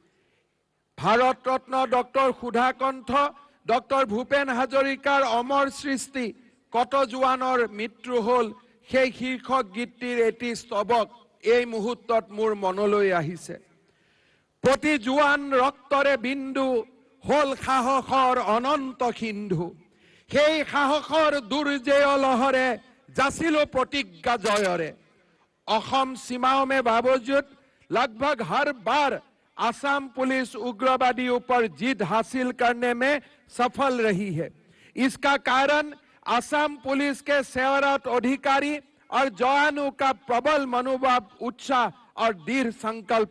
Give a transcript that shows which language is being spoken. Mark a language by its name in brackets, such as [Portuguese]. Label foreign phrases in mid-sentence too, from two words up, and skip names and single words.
[Assamese] ভাৰত ৰত্ন ডক্টৰ সুধাকণ্ঠ, ডক্টৰ ভূপেন হাজৰিকাৰ অমৰ সৃষ্টি কত জোৱানৰ মৃত্যু হ'ল, সেই শীৰ্ষক গীতটিৰ এটি স্তবক এই মুহূৰ্তত মোৰ মনলৈ আহিছে। প্ৰতি জোৱান ৰক্তৰে বিন্দু হ'ল সাহসৰ অনন্ত সিন্ধু, সেই সাহসৰ দুৰ্জেয় লহৰে যাচিলো প্ৰতিজ্ঞা জয়ৰে। [Hindi] অসম सीमाओं में बावजूद लगभग हर बार असम पुलिस उग्रवादी ऊपर जीत हासिल करने में सफल रही है। इसका कारण असम पुलिस के सेवारत अधिकारी और जवानों का प्रबल मनोभाव, उत्साह और दृढ़ संकल्प।